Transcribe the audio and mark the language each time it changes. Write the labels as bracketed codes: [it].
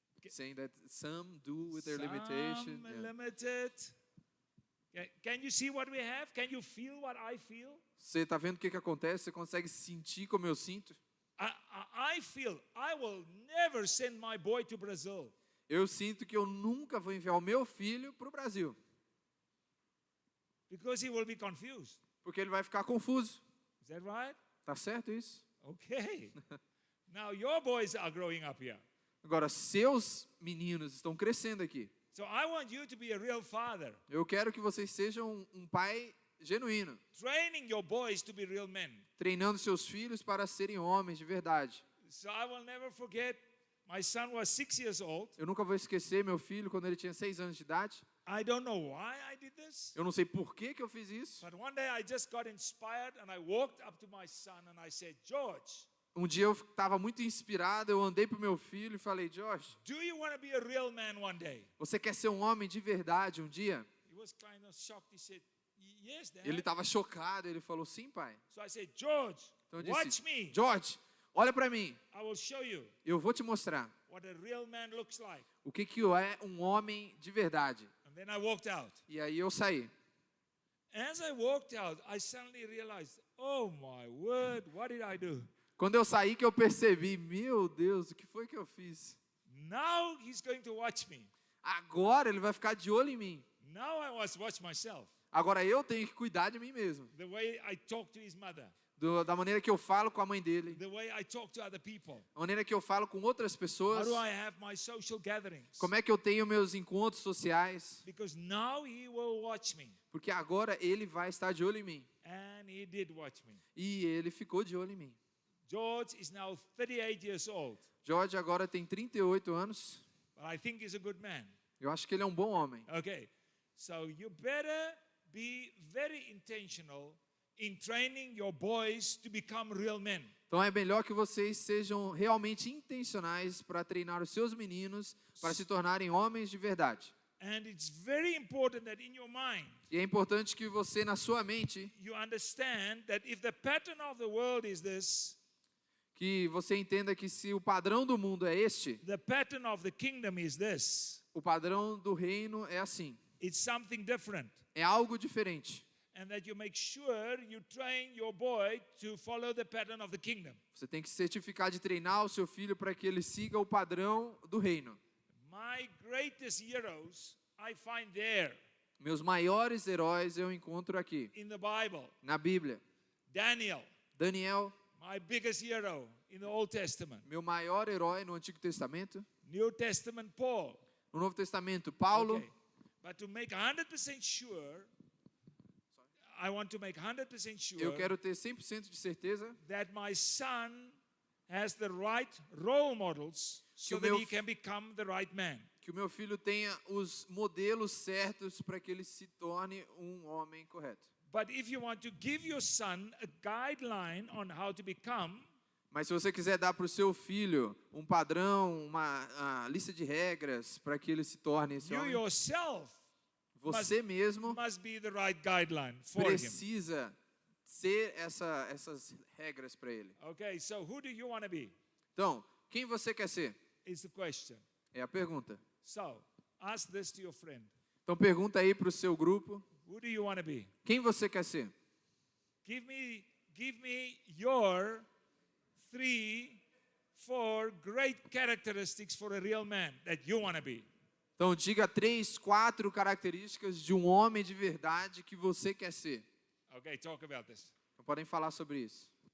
[en] Saying that some do with their limitation. Some Yeah. limited. Can you see what we have? Can you feel what I feel? [pt] Você está vendo o que acontece? Você consegue sentir como eu sinto? [en] I feel I will never send my boy to Brazil. [pt] Eu sinto que eu nunca vou enviar o meu filho para o Brasil. [en] Because he will be confused. [pt] Porque ele vai ficar confuso. [en] Is that right? [pt] Tá certo isso? [en] Okay. Now your boys are growing up here. [pt] Agora, seus meninos estão crescendo aqui. [en] So I want you to be a real father. [pt] Eu quero que vocês sejam um pai genuíno. [en] Training your boys to be real men. [pt] Treinando seus filhos para serem homens de verdade. [en] So I will never forget, my son was 6 years old. [pt] Eu nunca vou esquecer meu filho quando ele tinha 6 anos de idade. [en] I don't know why I did this. [pt] Eu não sei por que eu fiz isso. [en] But one day I just got inspired and I walked up to my son and I said, George, [pt] Um dia eu estava muito inspirado, eu andei para o meu filho e falei, Josh, [en] do you want to be a real man one day? [pt] você quer ser um homem de verdade um dia? [en] He was kind of shocked. He said, yes, Dad. [pt] Ele estava chocado, ele falou, sim, pai. [en] So I said, George, [pt] Então eu [en] watch me. [pt] George, olha para mim, [en] I will show you [pt] eu vou te mostrar [en] what a real man looks like. [pt] o que é um homem de verdade. [en] And then I walked out. [pt] E aí eu saí. [en] As I walked out, I suddenly realized, oh my word, what did I do? [pt] Quando eu saí que eu percebi, meu Deus, o que foi que eu fiz? [en] Now he's going to watch me. [pt] Agora ele vai ficar de olho em mim. [en] Now I must watch myself. [pt] Agora eu tenho que cuidar de mim mesmo. [en] The way I talk to his mother. [pt] Da maneira que eu falo com a mãe dele. [en] The way I talk to other people. [pt] A maneira que eu falo com outras [en] How [pt] pessoas. [en] do I have my social gatherings? [pt] Como é que eu tenho meus encontros sociais. [en] Because now he will watch me. [pt] Porque agora ele vai estar de olho em mim. [en] And he did watch me. [pt] E ele ficou de olho em mim. [en] George is now 38 years old. [pt] George agora tem 38 anos. [en] But I think he's a good man. [pt] Eu acho que ele é um bom homem. [en] Okay. So you better be very intentional in training your boys to become real men. [pt] Então é melhor que vocês sejam realmente intencionais para treinar os seus meninos para se tornarem homens de verdade. [en] And it's very important that in your mind [pt] E é importante que você, na sua mente, [en] you understand that if the pattern of the world is this, [pt] que você entenda que se o padrão do mundo é este, [en] the pattern of the kingdom is this. [pt] o padrão do reino é assim. [en] It's something different. [pt] É algo diferente. [en] And that you make sure you train your boy to follow the pattern of the kingdom. [pt] Você tem que certificar de treinar o seu filho para que ele siga o padrão do reino. [en] My greatest heroes I find there [pt] Meus maiores heróis eu encontro aqui, [en] in the Bible. [pt] na Bíblia. [en] Daniel, [pt] Daniel, [en] my biggest hero in the Old Testament. [pt] meu maior herói no Antigo Testamento. [en] New Testament, Paul. [pt] No Novo Testamento, Paulo. [en] Okay. But to make 100% sure, I want to make 100% sure [pt] eu quero ter 100% de certeza [en] that my son has the right role models so [pt] o [en] that [pt] meu [en] he can become the right man. [pt] que o meu filho tenha os modelos certos para que ele se torne um homem correto. [en] But if you want to give your son a guideline on how to become, [pt] Mas se você quiser dar para o seu filho um padrão, uma lista de regras para que ele se torne esse [en] you [pt] homem, [en] yourself [pt] você mesmo [en] must be the right guideline for him. [pt] precisa ser essas regras para ele. [en] Okay, so who do you want to be? [pt] Então, quem você quer ser? [en] Is the question. [pt] É a pergunta. [en] So, ask this to your friend. [pt] Então pergunta aí para o seu grupo, [en] Who do you want to be? [pt] quem você quer ser? [en] Give me your 3, 4 great characteristics for a real man that you want to be. [pt] Então diga 3, 4 características de um homem de verdade que você quer ser. [en] Okay, talk about this. [pt] Então, podem falar sobre isso.